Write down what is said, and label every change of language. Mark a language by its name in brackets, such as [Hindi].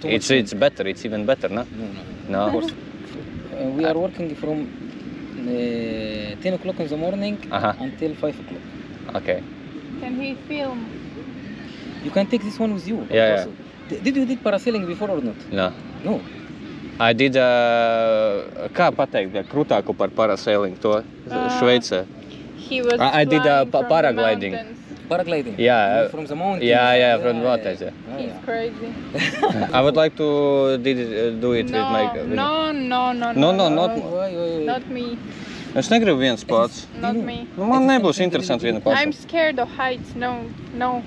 [English] it's better, it's even better, no? No. We are working from 10 o'clock in the morning until 5 o'clock. Okay. Can he film? You can take this one with you. Yeah. Did you did parasailing before or not? No. No. I did, [Latvian] kā pateikt, krūtāku par parasailing to Šveicē. [English] He was I did flying from paragliding. the mountains. Paragliding? Yeah. From the mountains? Yeah, from the mountains, yeah. He's crazy. I would like to do it with my... No, not... not me. [Latvian] Es negribu viens pats. [English] Not me. [Latvian] Man nebūs interesanti viena pats. [English] I'm scared of heights. No.